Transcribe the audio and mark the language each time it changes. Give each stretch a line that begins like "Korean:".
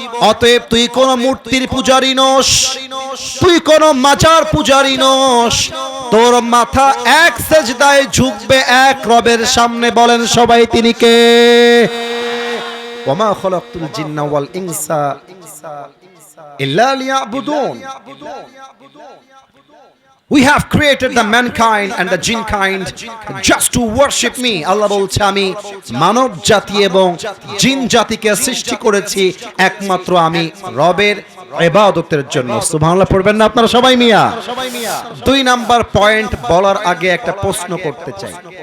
Bangla: অতএব তুই কোন মূর্তির পূজারী নোস, তুই কোন মাজার পূজারী নোস, তোর মাথা এক সেজদায় ঝুঁকবে এক রবের সামনে। বলেন সবাই তিনি কে?
Arabic: ওমা খলাকতুল জিন্না ওয়াল ইনসা ইল্লা লিয়াবুদুন।
English: We have created the mankind and the jinn kind just to worship me.
Bangla: আল্লাহ বলছে, আমি মানব জাতি এবং জিন জাতিকে সৃষ্টি করেছি একমাত্র আমি রবের ইবাদতের জন্য। সুবহানাল্লাহ পড়বেন না আপনারা সবাই মিয়া? 2 নাম্বার পয়েন্ট বলার আগে একটা প্রশ্ন করতে চাই।